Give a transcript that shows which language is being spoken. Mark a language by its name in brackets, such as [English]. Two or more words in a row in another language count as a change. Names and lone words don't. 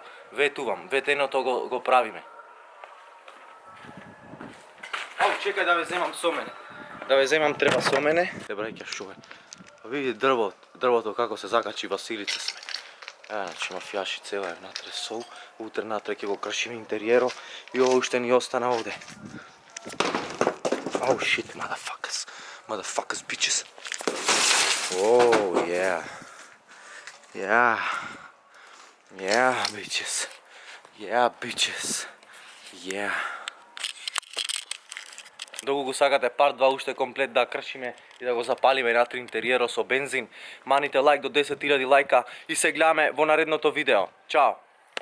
[Macedonian] Ветувам, ветеното го правиме. Ау, чекај да ве земам со мене. Да ве земам треба со мене. Браќа, шо е? Види дрвото како се закачи Василица сме. Значи мафијаши цела е внатре сол, утре натре ќе го кршиме интериеро и ово уште ни остана овде. [English] Oh shit, motherfuckers, bitches. Oh yeah, bitches. [Macedonian] Доколку сакате парт 2 уште комплет да кршиме и да го запалиме натре интериеро со бензин, маните лайк до 10.000 лајка и се гледаме во наредното видео. Чао!